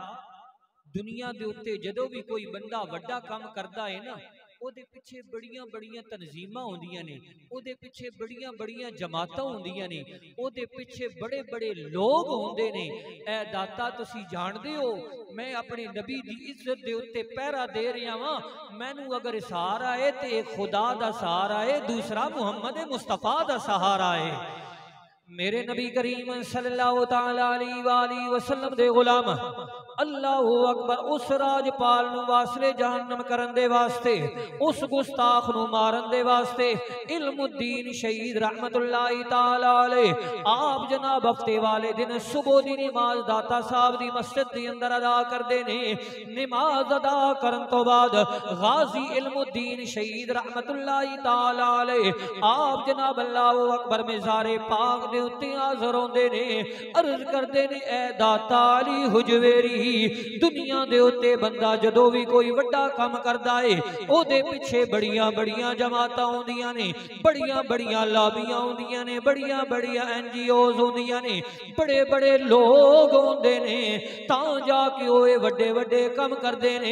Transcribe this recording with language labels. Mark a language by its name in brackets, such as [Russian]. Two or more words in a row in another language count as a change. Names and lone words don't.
[Punjabi] دنیا دے اتے جدوں بھی کوئی بندہ وڈا کام کردا ہے نا اوہدے پچھے بڑیاں بڑیاں تنظیماں ہوندیاں نے، اوہدے پچھے بڑیاں بڑیاں جماعتاں ہوندیاں نے، اوہدے پچھے بڑے بڑے لوگ ہوندے نے. اے داتا تسی جاندے ہو میں اپنے نبی دی عزت دے اتے پہرا دے رہا واں، مینوں اگر سہارا ہے تے خدا دا سہارا ہے، دوسرا محمد مصطفیٰ دا سہارا ہے. میرے نبی کریم [Arabic] صلی اللہ تعالیٰ علیہ وسلم [Punjabi] دے غلام [Arabic] اللہ اکبر [Punjabi] اس راجپال نوں واصل جہنم کرن دے واسطے، اس گستاخ نوں مارن دے واسطے علم الدین شہید [Arabic] رحمۃ اللہ تعالیٰ علیہ [Punjabi] آپ جناب ہفتے والے دن صبح دی نماز داتا صاحب دی مسجد دے اندر ادا کردے نے. نماز ادا کرن تو بعد غازی علم الدین شہید [Arabic] رحمۃ اللہ تعالیٰ علیہ [Punjabi] آپ جناب [Arabic] اللہ اکبر [Punjabi] مزار پاک دے اتے حاضر ہوندے نے، عرض کردے نے اے داتا علی ہجویری دنیا دے اتے بندہ جدوں بھی کوئی وڈا کام کردا ہے اوہدے پچھے بڑیاں بڑیاں جماعتاں ہوندیاں نے، بڑیاں بڑیاں لابیاں ہوندیاں نے، بڑیاں بڑیاں این جی اوز ہوندیاں نے، بڑے بڑے لوگ ہوندے نے تاں جا کے اوئے وڈے وڈے کام کردے نے.